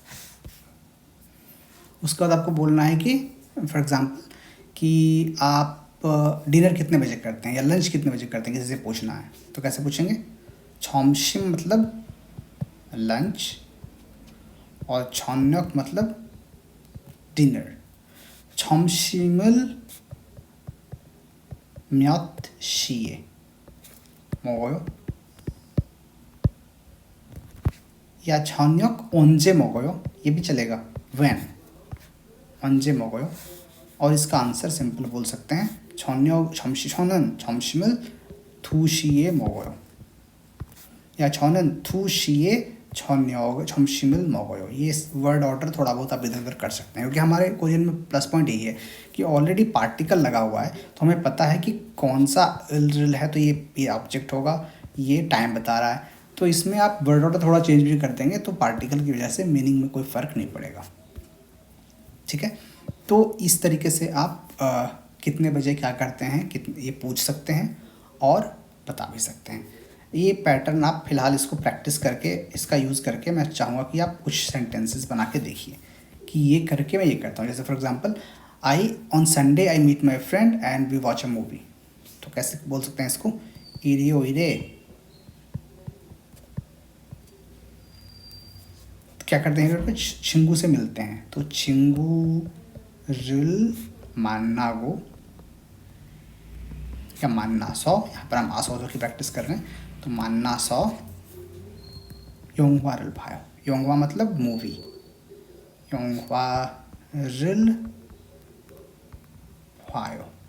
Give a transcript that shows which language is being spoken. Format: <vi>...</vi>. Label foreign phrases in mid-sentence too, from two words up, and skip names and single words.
<hi>उसके बाद आपको बोलना है कि</hi> <en>for example</en> <hi>कि आप डिनर कितने बजे करते हैं या लंच कितने बजे करते हैं, किसी से पूछना है, तो कैसे पूछेंगे, छॉमशिम मतलब लंच और छॉन्यक मतलब डिनर।</hi> <ko>점심을 몇 시에 먹어요, या छॉन्यक 언제 먹어요 ये भी चलेगा, व्हेन, 언제 먹어요।</ko> <hi>और इसका</hi> <en>answer simple</en> <hi>बोल सकते हैं,</hi> <ko>저녁 저는 점심을 2시에 먹어요, या 저는 2시에 점심을 먹어요।</ko> <hi>ये</hi> <en>word order</en> <hi>थोड़ा बहुत आप इधर उधर कर सकते हैं, क्योंकि हमारे क्वेश्चन में</hi> <en>plus point</en> <hi>यही है कि</hi> <en>already particle</en> <hi>लगा हुआ है, तो हमें पता है कि कौन सा रिल है, तो ये ऑब्जेक्ट होगा, ये टाइम बता रहा है, तो इसमें आप</hi> <en>word order</en> <hi>थोड़ा चेंज भी कर देंगे तो पार्टिकल की वजह से मीनिंग में कोई फ़र्क नहीं पड़ेगा। ठीक है, तो इस तरीके से आप कितने बजे क्या करते हैं कितने ये पूछ सकते हैं और बता भी सकते हैं। ये पैटर्न आप फिलहाल इसको प्रैक्टिस करके, इसका यूज़ करके मैं चाहूँगा कि आप कुछ सेंटेंसेस बना के देखिए कि ये करके मैं ये करता हूँ।</hi> <en>जैसे For example, I on Sunday I meet my friend and we watch a movie,</en> <hi>तो कैसे बोल सकते हैं इसको,</hi> <en>इरियो इरे,</en> <hi>क्या करते हैं, अगर चिंगू से मिलते हैं तो</hi> <ko>친구를 만나고</ko> <hi>या मान्ना सौ, यहाँ पर हम आसो की प्रैक्टिस कर रहे हैं, तो</hi> <ko>만나서 영화를 봐요,</ko> <hi>योंगवा मतलब मूवी,</hi> <ko>영화를 봐요.</ko>